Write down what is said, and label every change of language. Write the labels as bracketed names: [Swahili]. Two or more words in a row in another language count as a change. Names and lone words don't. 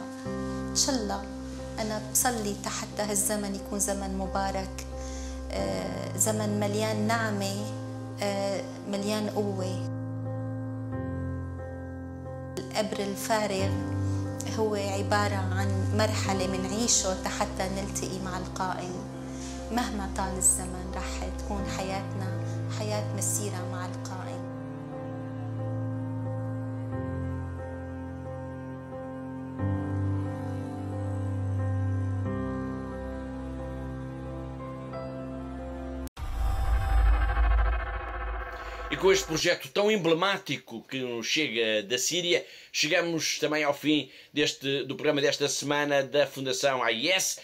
[Arabic] إن شاء الله أنا بصلي حتى هالزمن يكون زمن مبارك، زمن مليان نعمة، مليان قوة. القبر الفارغ هو عبارة عن مرحلة منعيشه حتى نلتقي مع القائم. مهما طال الزمن رح تكون حياتنا حياة مسيرة مع القائم. [Portuguese] E com este projeto tão emblemático que nos chega da Síria, chegamos também ao fim do programa desta semana da Fundação AIS.